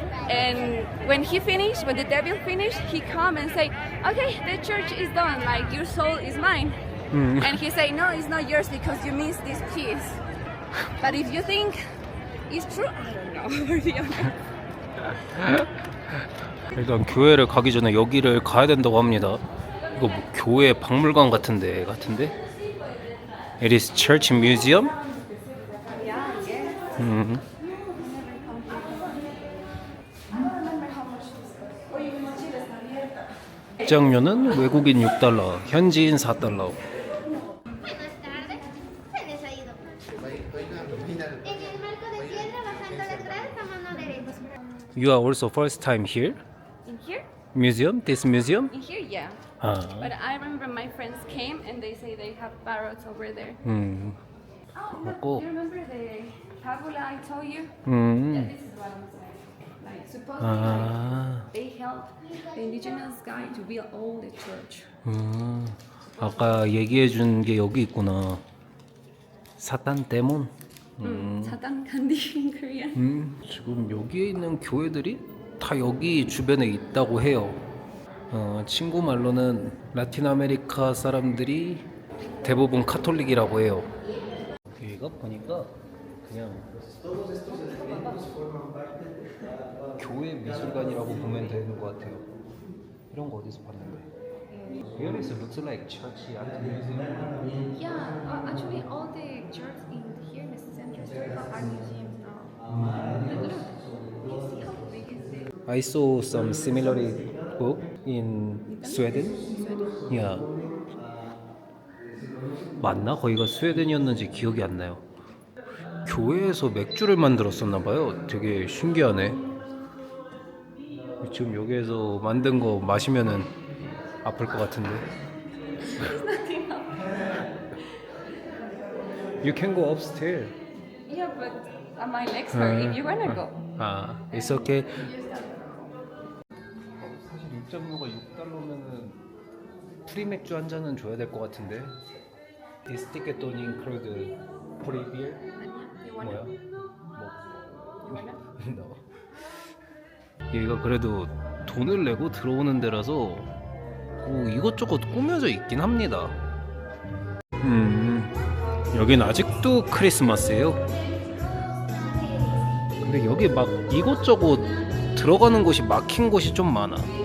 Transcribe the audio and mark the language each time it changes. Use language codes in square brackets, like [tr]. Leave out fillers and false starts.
[en] And when he finished, when the devil finished, he come and say, "Okay, the church is done. Like your soul is mine." And he say, "No, it's not yours because you missed this piece. But if you think it's true, I don't know." To be honest. [ko] 일단 교회를 가기 전에 여기를 가야 된다고 합니다. 이거 뭐 교회 박물관 같은데 [en] It is church museum? Yeah, yes. [ko] 입장료는 외국인 6달러, 현지인 4달러. [es] Buenas tardes, ¿puedes oído? En el marco de piedra bajando las gradas a mano derecha. [en] You are also first time here? In here? Museum? This museum? In here, yeah. 아, But I remember my friends came and they say they have parrots over there. Oh, look, [ko] 먹고. [en] do you remember the fabula I told you? Yeah, this is what I'm saying. Like, supposedly, 아, they helped the indigenous guy to build all the church. [ko] 아까 얘기해 준 게 여기 있구나. 사탄 데몬. [en] Satan candy in Korean. [ko] 지금 여기에 있는 교회들이 다 여기 주변에 있다고 해요. 친구 말로는 라틴 아메리카 사람들이 대부분 카톨릭이라고 해요. 여기가 보니까 그냥 교회 미술관이라고 보면 되는 것 같아요. 이런 거 어디서 봤는데? [en] Here is looks like church art museum. Yeah, actually, all the churches in here in the Central Historical Art Museum now. But look, you see how big is it? I saw some similar book in Sweden. Yeah. [ko] 맞나? 거기가 스웨덴이었는지 기억이 안 나요. 교회에서 맥주를 만들었었나 봐요. 되게 신기하네. 지금 여기에서 만든 거 마시면은 아플 것 같은데. [en] You can go upstairs. Yeah, but my legs hurt if you wanna go. 아, it's okay. [ko] 사실 이 입장료가 6달러면은 프리 맥주 한 잔은 줘야 될 것 같은데. [en] This ticket don't include free beer? You want [ko] 뭐야? [en] it? You want it? [ko] 뭐? 얘가 그래도 돈을 내고 들어오는 데라서 이것저것 꾸며져 있긴 합니다. 여긴 아직도 크리스마스예요. 근데 여기 막 이곳저곳 들어가는 곳이 막힌 곳이 좀 많아.